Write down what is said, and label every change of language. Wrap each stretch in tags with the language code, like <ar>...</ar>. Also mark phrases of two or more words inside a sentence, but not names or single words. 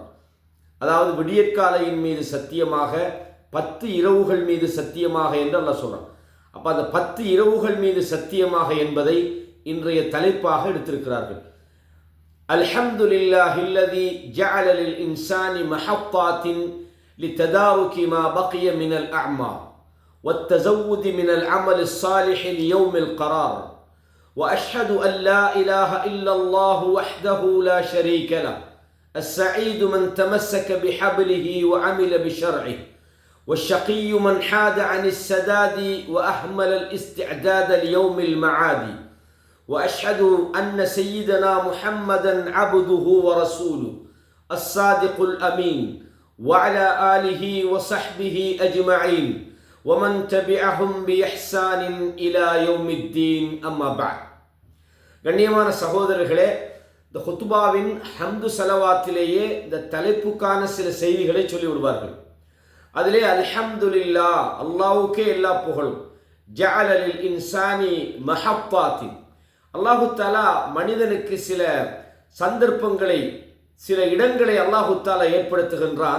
<ta>அதாவது விடியற்காலையின் மீது சத்தியமாக, 10 இரவுகள் மீது சத்தியமாக என்று அல்லாஹ் சொல்றான். அப்போ அந்த 10 இரவுகள் மீது சத்தியமாக என்பதை இன்றைய தலைப்பாக எடுத்திருக்கிறார்கள்.</ta> <ar>الحمد لله الذي جعل للإنسان محطات لتدارك ما بقي من الأعمال والتزود من العمل الصالح ليوم القرار وأشهد أن لا إله إلا الله وحده لا شريك له السعيد من تمسك بحبله وعمل بشرعه والشقي من حاد عن السداد وأهمل الاستعداد ليوم المعاد وأشهد أن سيدنا محمدًا عبده ورسوله الصادق الأمين وعلى آله وصحبه أجمعين ومن تبعهم بإحسان إلى يوم الدين أما بعد.</ar> <ta>கண்ணியமான சகோதரர்களே, இந்த ஹுத்துபாவின் ஹம்து சலவாத்திலேயே இந்த தலைப்புக்கான சில செய்திகளை சொல்லிவிடுவார்கள். அதிலே அல்ஹம்துலில்லாஹ், அல்லாஹ்வுக்கே எல்லா புகழும்,</ta> <ar>جعل للإنسان محطات, الله تعالى</ar> <ta>மனிதனுக்கு சில சந்தர்ப்பங்களை, சில இடங்களை</ta> <ar>الله تعالى</ar> <ta>ஏற்படுத்துகின்றான்.</ta>